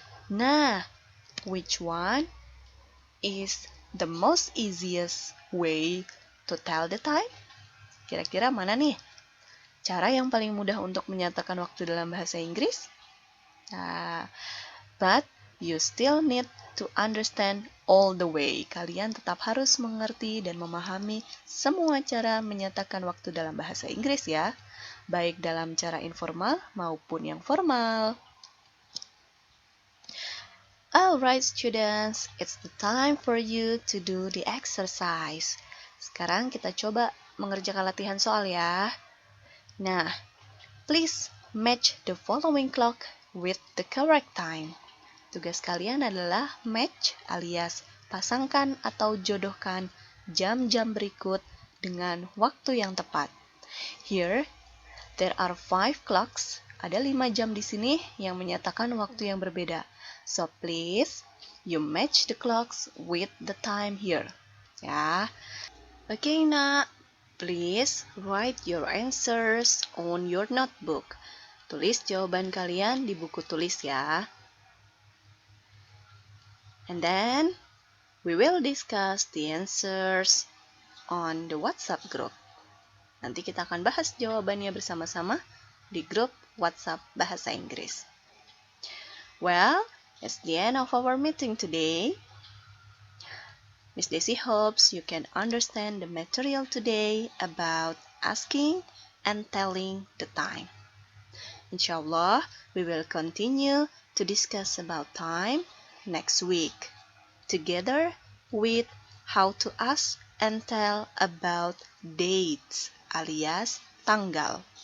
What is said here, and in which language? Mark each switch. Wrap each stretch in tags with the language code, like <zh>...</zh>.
<en>Nah, which one is the most easiest way to tell the time?</en> <id>Kira-kira mana nih cara yang paling mudah untuk menyatakan waktu dalam bahasa Inggris?</id> <en>Nah, but you still need to understand all the way.</en> <id>Kalian tetap harus mengerti dan memahami semua cara menyatakan waktu dalam bahasa Inggris ya, baik dalam cara informal maupun yang formal.</id> <en>Alright students, it's the time for you to do the exercise.</en> <id>Sekarang kita coba mengerjakan latihan soal ya.</id> <en>Nah, please match the following clock with the correct time.</en> <id>Tugas kalian adalah</id> <en>match</en> <id>alias pasangkan atau jodohkan jam-jam berikut dengan waktu yang tepat.</id> <en>Here, there are 5 clocks.</en> <id>Ada 5 jam di sini yang menyatakan waktu yang berbeda.</id> <en>So please, you match the clocks with the time here. Ya. Okay, nak. Please write your answers on your notebook.</en> <id>Tulis jawaban kalian di buku tulis ya.</id> <en>And then, we will discuss the answers on the WhatsApp group.</en> <id>Nanti kita akan bahas jawabannya bersama-sama di grup WhatsApp Bahasa Inggris.</id> <en>Well, it's the end of our meeting today. Miss Desi hopes you can understand the material today about asking and telling the time. Inshallah, we will continue to discuss about time next week, together with how to ask and tell about dates</en> <id>alias tanggal.</id>